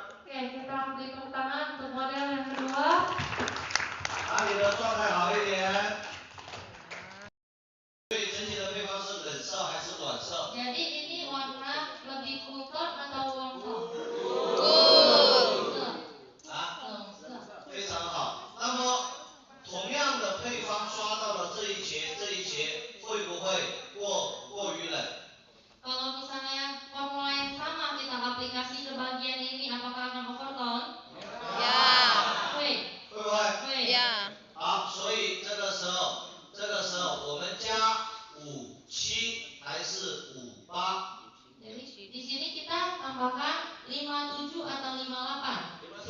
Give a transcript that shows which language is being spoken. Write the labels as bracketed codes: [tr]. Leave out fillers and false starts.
[id] Oke, kita beri tepuk tangan untuk model yang kedua. [zh] 把你的状态好一点。所以整体的配方是冷色还是暖色？ [id] Jadi ini warna lebih cool tone atau warm tone? [en] Cool. [zh] 啊，非常好。那么同样的配方刷到了这一节，这一节会不会过于冷？ [id] Kalau misalnya formula yang sama kita aplikasi ke bagian ini, apakah akan overtone? Ya. [zh] 会。会不会？会。 [id] Ya. [zh] 好，所以这个时候我们加57还是58？ [id] Jadi di sini kita tambahkan 57 atau 58?